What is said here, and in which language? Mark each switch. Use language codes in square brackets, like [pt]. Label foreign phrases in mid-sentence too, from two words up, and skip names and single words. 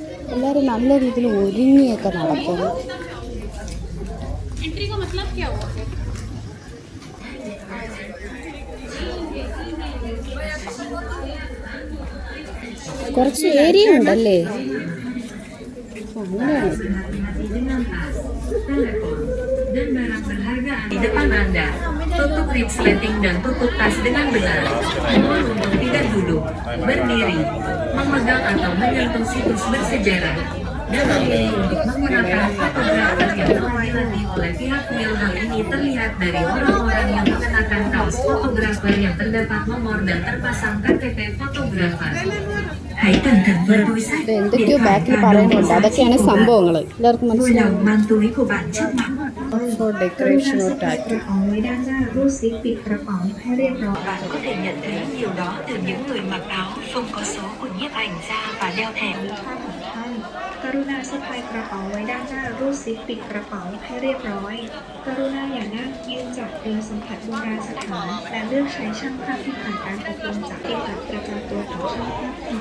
[ml] എല്ലാവരും നല്ല രീതിയിൽ ഒരുങ്ങിയൊക്കെ നടക്കുന്നു. കുറച്ച് ഏരിയ ഉണ്ടല്ലേ? അങ്ങനെയാണ്. [id] Dan barang berharga di depan Anda. Tutup resleting dan tutup tas dengan benar. Mohon untuk tidak duduk, berdiri, memegang atau menyentuh situs bersejarah. Dan memilih untuk menggunakan fotografer yang telah dilatih oleh pihak Will. Hal ini terlihat dari orang-orang yang mengenakan kaos fotografer yang terdapat nomor dan terpasang KTP fotografer. [ml] എന്തൊക്കെയോ ബാക്കിൽ പറയുന്നുണ്ട്. അതൊക്കെയാണ് സംഭവങ്ങൾ. എല്ലാവർക്കും മനസ്സിലാവും. [en] For decoration or tattoo. [vi] Bạn có thể nhận thấy điều đó từ những người mặc áo không có số của nhiếp ảnh gia và đeo thẻ. [th] กรุณาสะพายกระเป๋าไว้ด้านหน้ารูดซิปปิดกระเป๋าให้เรียบร้อย กรุณาอย่านั่งยืนจับเรือสัมผัสโบราณสถานและเลือกใช้ช่างภาพที่ผ่านการอบรมจากเอกอัครราชตัวของช่างภาพค่ะ